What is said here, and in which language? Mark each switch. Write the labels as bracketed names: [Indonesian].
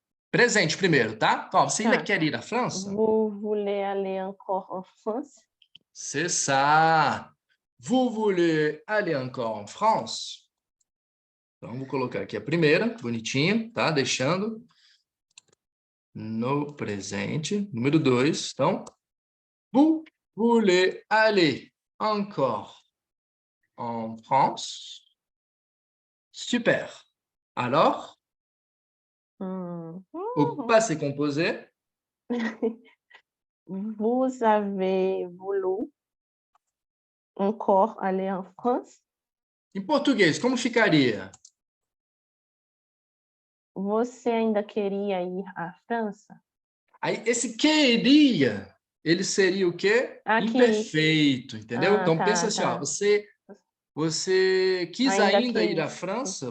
[Portuguese] Presente primeiro, tá? Ó, você ainda quer ir à França? [French] Vous voulez aller encore en France? C'est ça. Vous voulez aller encore en France? [Portuguese] Então, vou colocar aqui a primeira, bonitinho, tá? Deixando no presente. Número 2. [French] Então, vous voulez aller encore en France? Super. Alors, au passé composé. Vous avez voulu encore aller en France? [Portuguese] Em português, como ficaria? Você ainda queria ir à França? Aí, esse queria, ele seria o quê? Imperfeito, entendeu? Então, pensa assim, ó, você quis ainda ir à França?